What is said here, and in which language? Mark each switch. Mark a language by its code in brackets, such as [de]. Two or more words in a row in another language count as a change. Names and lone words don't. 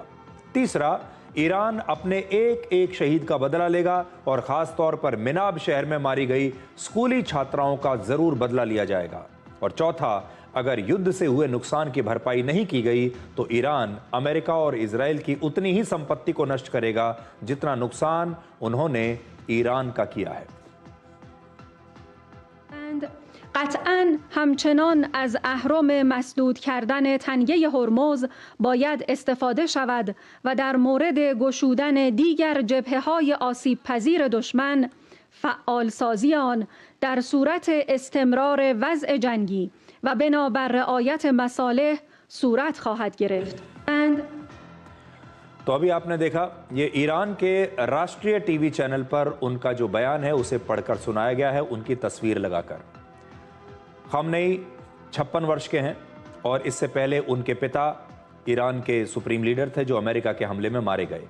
[hi] तीसरा, ईरान अपने एक एक शहीद का बदला लेगा और खास तौर पर मिनाब शहर में मारी गई स्कूली छात्राओं का जरूर बदला लिया जाएगा। और चौथा, अगर युद्ध से हुए नुकसान की भरपाई नहीं की गई तो ईरान अमेरिका और इजराइल की उतनी ही संपत्ति को नष्ट करेगा जितना नुकसान उन्होंने ईरान का किया है। [fa] قطعاً همچنان از اهرم مسدود کردن تنگه هرمز باید استفاده شود و در مورد گشودن دیگر جبهه‌های آسیب پذیر دشمن فعال سازی آن در صورت استمرار وضع جنگی و بنابر رعایت مصالح صورت خواهد گرفت. [hi] तो अभी आपने देखा ये ईरान के राष्ट्रीय टीवी चैनल पर उनका जो बयान है उसे पढ़कर सुनाया गया है, उनकी तस्वीर लगाकर। खामनेई 56 वर्ष के हैं और इससे पहले उनके पिता ईरान के [en] supreme leader [hi] थे जो अमेरिका के हमले में मारे गए।